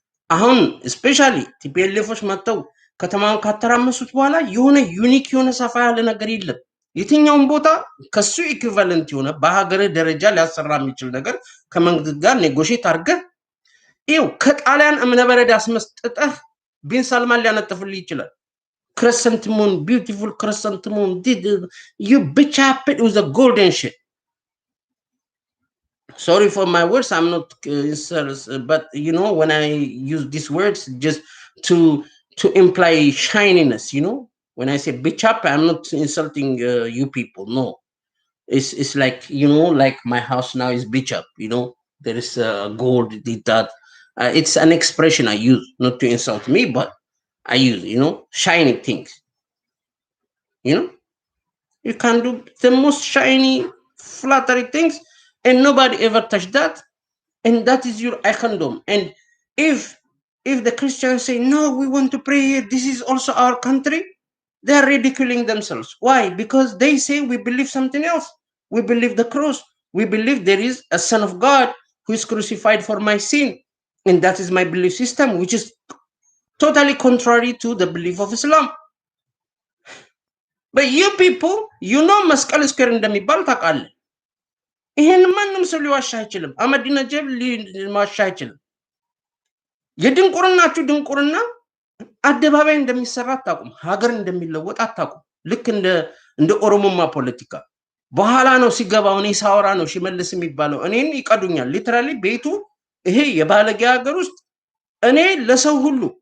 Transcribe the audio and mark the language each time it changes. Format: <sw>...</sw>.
<am>አሁን ስፔሻሊ ቲፒኤልኤፎች መጥተው ከተማውን ካተራመሱት በኋላ የሆነ ዩኒክ የሆነ ሰፋ ያለ ነገር የለም። የትኛውም ቦታ ከሱ ኢኩቫለንት የሆነ በሀገር ደረጃ ሊያሰራ የሚችል ነገር ከመንግስት ጋር ኔጎሽት አድርገህ ይው ከጣሊያን እምነበረድ አስመስጠህ ቢን ሳልማን ሊያነጥፍልህ ይችላል።</am> <en>crescent moon, beautiful crescent moon, you bitch up, it was a golden shit. Sorry for my words, I'm not but you know, when I use these words just to imply shininess, you know, when I say bitch up, I'm not insulting you people, no. It's like, you know, like my house now is bitch up, you know, there is gold, that it's an expression I use not to insult me, but I use, you know, shiny things. You know, you can do the most shiny, flattery things, and nobody ever touched that, and that is your icondom. And if the Christians say no, we want to pray here, this is also our country, they are ridiculing themselves. Why? Because they say we believe something else. We believe the cross. We believe there is a Son of God who is crucified for my sin, and that is my belief system, which is totally contrary to the belief of Islam. But you people, you know</en> <am>መስቀል ስኩዌር እንደሚባል ታውቃለህ። ይሄን ማንም ሰው ሊዋሻ አይችልም። አህመዲን ነጀብ ሊዋሻ አይችልም። የድንቁርናችሁ ድንቁርና አደባባይ እንደሚሰራ አታውቁም፣ ሀገር እንደሚለወጥ አታውቁም። ልክ እንደ ኦሮሞማ ፖለቲካ በኋላ ነው ሲገባው። እኔ ሳወራ ነው ሽመልስ የሚባለው እኔን ይቀዱኛል። ሊተራሊ ቤቱ ይሄ የባለጌ ሀገር ውስጥ እኔ ለሰው ሁሉ</am>